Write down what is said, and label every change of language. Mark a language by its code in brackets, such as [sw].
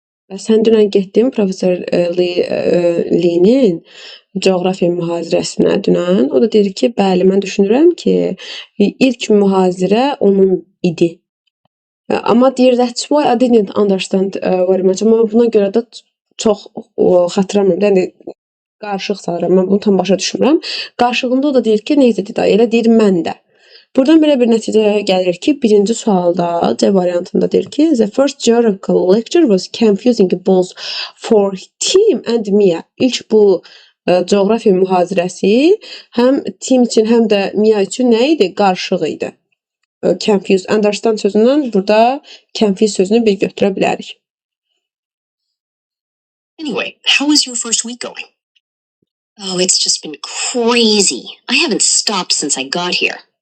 [az] Və sən dünən getdin professor Lee'nin coğrafiya mühazirəsinə dünən. O da dedi ki, bəli, mən düşünürəm ki, ilk mühazirə onun idi. Amma deyir, [en] that's why I didn't understand very much. [az] Amma buna görə də çox xatırlamıram. Yəni qarışıq sayıram. Mən bunu tam başa düşmürəm. Qarşılığında o da deyir ki, necə dedi? Elə deyir mən də. Buradan belə bir nəticəyə gəlir ki, birinci sualda C variantında deyir ki, [en] the first geographical lecture was confusing both for Tim and Mia. [az] İlk bu coğrafiya mühazirəsi həm Tim üçün, həm də Mia üçün nə idi? Qarışıq idi. Confused, understand sözündən burada confused sözünü bir götürə bilərik. [en] Anyway, how is your first week going? Oh, it's just been crazy. I haven't stopped since I got here.